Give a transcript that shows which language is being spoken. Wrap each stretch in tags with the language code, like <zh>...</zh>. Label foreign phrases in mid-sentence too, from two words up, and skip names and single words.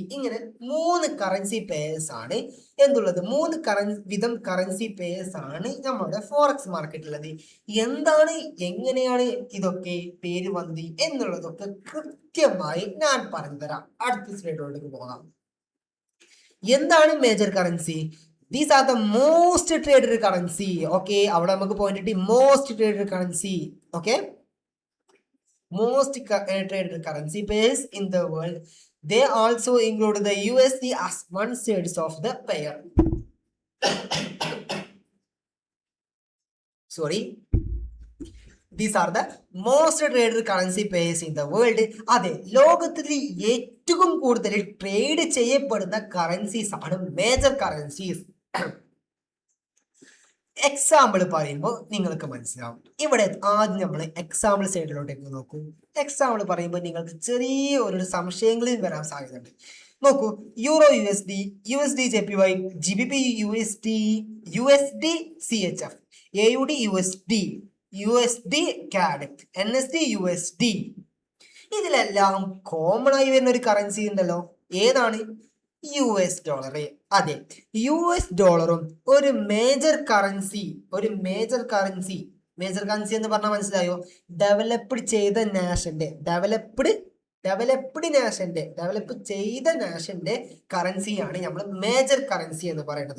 <ml>ഇങ്ങനെ 3</ml> <en>currency pairs</en> <ml>ആണ് എന്തുള്ളത്. 3 വിധം</ml> <en>currency pairs</en> <ml>ആണ് നമ്മുടെ ഫോറക്സ് മാർക്കറ്റിലുള്ളത്. എന്താണ്, എങ്ങനെയാണ് ഇതൊക്കെ പേര് വന്നത് എന്നുള്ളതൊക്കെ കൃത്യമായി ഞാൻ പറഞ്ഞു തരാം. അടുത്ത സ്ലൈഡിലേക്ക് പോകാം. എന്താണ്</ml> <en>major currency? These are the most traded currency.</en> <ml>Okay, അവിടെ നമുക്ക് പോയിന്റ് കിട്ടി.</ml> <en>most traded currency.</en> <ml>ഓക്കെ,</ml> <en>most traded currency pairs in the world. They also include the USD as one side of the pair. Sorry. These are the most traded currency pairs in the world.</en> <ml>അതെ, ലോകത്തിൽ ഏറ്റവും കൂടുതൽ ട്രേഡ് ചെയ്യപ്പെടുന്ന കറൻസീസ് ആണ്</ml> <en>major currencies.</en> <ml>എക്സാമ്പിൾ പറയുമ്പോൾ നിങ്ങൾക്ക് മനസ്സിലാവും. ഇവിടെ ആദ്യം നമ്മൾ എക്സാമ്പിൾ സൈഡിലോട്ടേക്ക് നോക്കൂ. എക്സാമ്പിൾ പറയുമ്പോൾ നിങ്ങൾക്ക് ചെറിയ ഒരു സംശയങ്ങളിൽ വരാൻ സാധ്യതയുണ്ട്. നോക്കൂ, യൂറോ USD, USD JPY, GBP USD, USD CHF, AUD USD, USD CAD, NSD USD. ഇതിലെല്ലാം കോമൺ ആയി വരുന്ന ഒരു കറൻസി ഉണ്ടല്ലോ. ഏതാണ്?</ml> <en>US dollar.</en> <ml>അതെ, US ഡോളറും ഒരു</ml> <en>major currency</en> <ml>എന്ന് പറഞ്ഞാൽ മനസ്സിലായോ? ഡെവലപ്പ് ചെയ്ത നാഷന്റെ കറൻസിയാണ് നമ്മൾ</ml> <en>major currency</en> <ml>എന്ന് പറയുന്നത്.</ml>